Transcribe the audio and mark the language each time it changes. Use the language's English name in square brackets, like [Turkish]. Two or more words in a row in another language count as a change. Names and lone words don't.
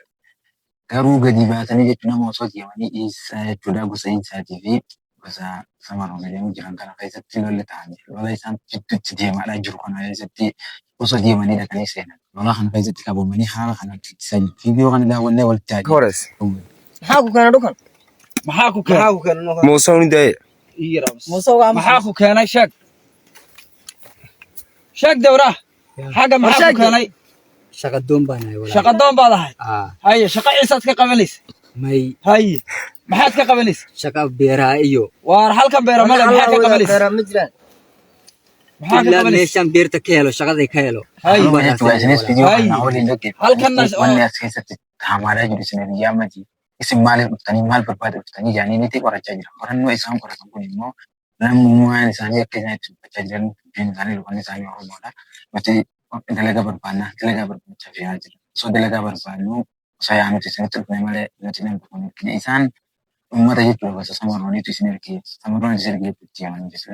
[Oromo] Garuu gadi baatanii jechuun nama osoo deemanii dhiisaa jechuudha gosa insaatii fi gosa samaroon deemuu jiran kana keessatti lolli ta'anii lola isaan jidduutti deemaadha jiru kana keessatti osoo deemanii dhaqanii seenan. Lola kana keessatti qabamanii haala kanatti ittisaa jiru. Viidiyoo kana daawwannee walitti [Somali] Horas. maxaa keenay dhukan maxaa ku keenay Muuse u nidaye Muuse waa maxaa ku keenay sheeg dawra xaga maxaa ku keenay shaqa doon baan ahay walaal shaqa doon baad ahay haye shaqa ciisaad ka qabanis may haye maxaad ka qabanis shaqa beeraha iyo waar halkan beera male maxaa ka qabanis beera ma jiraan maxaa ka qabanis meeshan beerta ka helo shaqaday ka helo haye [Oromo] halkan wanni as keessatti taamaadhaa jiru isin biyyaa mati isin maaliif dhuftanii maal barbaada dhuftanii jaanii niti qorachaa jira. Qorannoo isaan qoratan kun immoo lammummaan isaanii akka isaan itti dubbachaa jiran dubbiin isaanii luqanni isaanii Oromoodha. Nuti dalagaa barbaannaa dalagaa barbaachaa fi'aa jira. Osoo dalagaa barbaannu osoo yaa nuti isinitti dhufne malee nuti nama tokko nuti isaan uummata jechuudha gosa samarooniitu isin ergee samaroon isin ergee itti yaman jechuudha.